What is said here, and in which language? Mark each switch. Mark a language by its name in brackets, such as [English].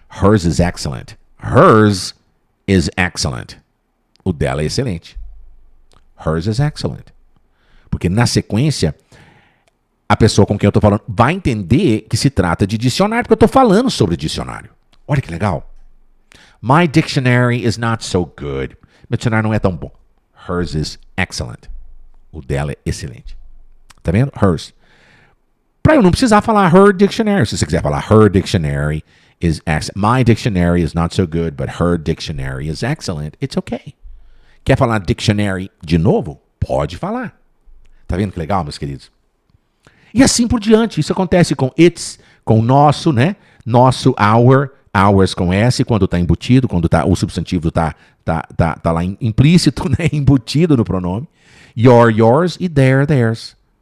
[English] Hers is excellent. Hers is excellent. [Portuguese] O dela é excelente. [English] Hers is excellent. [Portuguese] Porque na sequência, a pessoa com quem eu estou falando vai entender que se trata de dicionário, porque eu estou falando sobre dicionário. Olha que legal. [English] My dictionary is not so good. [Portuguese] Meu dicionário não é tão bom. [English] Hers is excellent. [Portuguese] O dela é excelente. Tá vendo? Hers. Para eu não precisar falar her dictionary. Se você quiser falar her dictionary is excellent. [English] My dictionary is not so good, but her dictionary is excellent. It's okay. [Portuguese] Quer falar dictionary de novo? Pode falar. Tá vendo que legal, meus queridos? E assim por diante. Isso acontece com its, com nosso, né? Nosso, our, ours com S, quando está embutido, quando o substantivo está lá implícito, né? Embutido no pronome. [English] Your, yours e their, theirs.